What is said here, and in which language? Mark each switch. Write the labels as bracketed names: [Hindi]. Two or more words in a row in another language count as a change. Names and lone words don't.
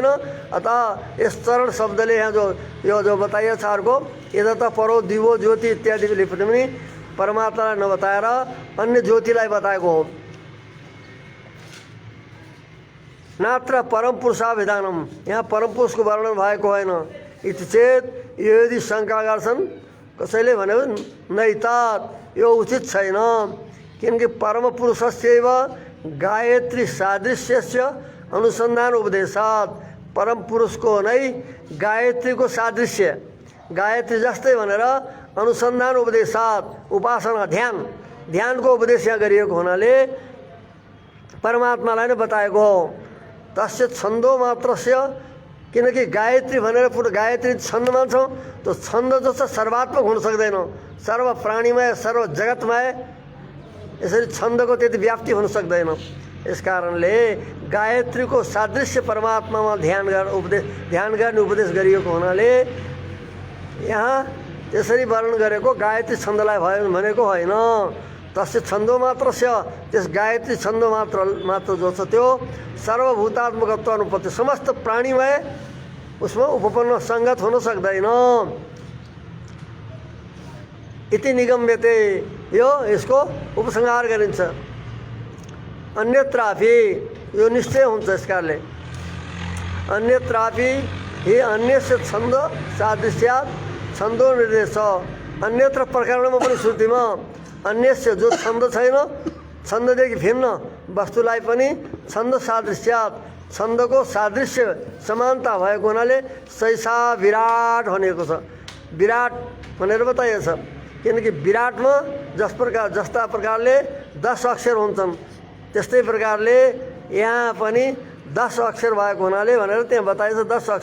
[Nepali] अतः यस चरण शब्दले यहाँ जो बताइएको छ अर्को यता [Sanskrit] परो दिवो ज्योति [Nepali] इत्यादिले पनि परमात्मालाई नबताएर अन्य ज्योतिलाई बताएको हो। [Sanskrit] नात्र परम पुरुषाभिधानम, [Nepali] यहाँ परम पुरुषको वर्णन भएको होइन। [Sanskrit] इति चेत, [Nepali] यदि शङ्का गर्छन् कसैले भन्यो नैतात, यो उचित छैन, किनकि [Sanskrit] परम पुरुषस्यैव गायत्री सादृश्यस्य अनुसन्धान उपदेशात्, [Nepali] परम पुरुषको नै गायत्रीको सादृश्य गायत्री जस्तै भनेर [Sanskrit] अनुसन्धान उपदेशात् [Nepali] उपासना ध्यानको उपदेश यहाँ गरिएको हुनाले परमात्मालाई नै बताएको हो। [Sanskrit] तस्य छन्दो मात्रस्य, [Nepali] किनकि गायत्री भनेर पुरो गायत्री छन्द मान्छौँ, त्यो छन्द जो छ सर्वात्मक हुन सक्दैन, सर्व प्राणीमय सर्व जगतमय, यसरी छन्दको त्यति व्याप्ति हुन सक्दैन। यस कारणले गायत्रीको सादृश्य परमात्मामा ध्यान गर्ने उपदेश गरिएको हुनाले यहाँ त्यसरी वर्णन गरेको गायत्री छन्दलाई भयो भनेको होइन। [Sanskrit] तस्य छन्दो मात्रस्य, [Nepali] त्यस गायत्री छन्द मात्र जो छ त्यो [Sanskrit] सर्वभूतात्मकत्व अनुपत्ति, [Nepali] समस्त प्राणीमय उसमा उपपन्न सङ्गत हुन सक्दैन। [Sanskrit] इति निगम्यते, [Nepali] यो यसको उपसंहार गरिन्छ। अन्यत्रापि, यो निश्चय हुन्छ यसकारणले [Sanskrit] अन्यत्रापि हि अन्यस्य छन्द सादृश्यात् छन्दो निर्देश, [Nepali] अन्यत्र प्रकरणमा पनि श्रुतिमा अन्यस्य जो छन्द छैन, छन्ददेखि भिन्न वस्तुलाई पनि [Sanskrit] छन्द सादृश्यात्, [Nepali] छन्दको सादृश्य समानता भएको हुनाले सैसा विराट भनेको छ। विराट भनेर बताइएको छ, किनकि विराटमा जस्ता प्रकारले 10 अक्षर हुन्छन् त्यस्तै प्रकारले यहाँ पनि 10 अक्षर भएको हुनाले भनेर त्यहाँ बताइएको छ।